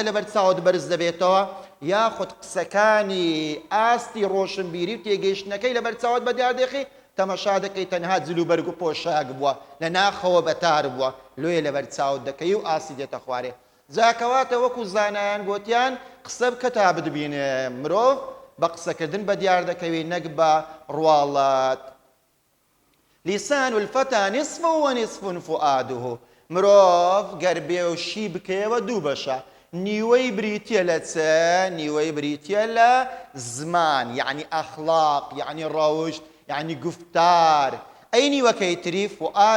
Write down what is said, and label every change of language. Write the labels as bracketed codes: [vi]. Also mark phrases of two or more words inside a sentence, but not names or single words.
[ckb] لەبەر چاوت بەرز دەبێتەوە یاخود قسەکانی ئاستی ڕۆشنبیری و تێگەیشتنەکەی لەبەر چاوت بەدیاردێخی تەمەشا دەکەی تەنها جلو بەرگ و پۆشاک بووە لە ناخەوە بەتار بووە لۆیە لەبەر چاوت دەکەی و ئاسی دێتە خوارێ جاکەواتە وەکو زانایان گوتیان قسە بکە تا بدبینێ مرۆڤ بە قسەکردن بە دیار دەکەوی نەک بە ڕواڵەت [ar] لیسان الفتى نصف ونصف فؤاده [ckb] مرۆڤ گەر بێوشی بکەیەوە دوو بەشە نیوەی بریتیە لە چە نیوەی بریتیە لە زمان یعنی ئەخلاق یعنی ڕەوشت یعنی گفتار ئەی نیوەکەی تری فؤاده نیوەکەی تری عەقڵە نیوەکەی تری هۆشە